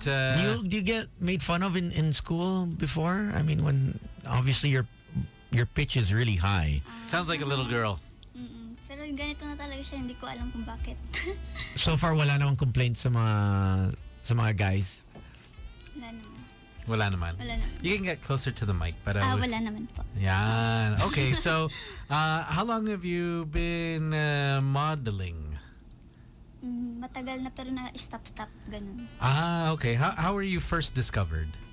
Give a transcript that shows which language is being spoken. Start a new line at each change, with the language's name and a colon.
English: Do you get made fun of in school before? I mean, when obviously your pitch is really high. sounds like a little girl.
Filipino: Pero ganito na talaga siya, hindi ko alam kung bakit. So far, wala namang complaint sa mga guys. Wala naman. Wala naman.
English: You can get closer to the mic. But,
Filipino: wala naman po. Yan.
English: Okay, so how long have you been modeling?
Filipino: Matagal na pero na-stop, ganun.
English: Okay. How were you first discovered?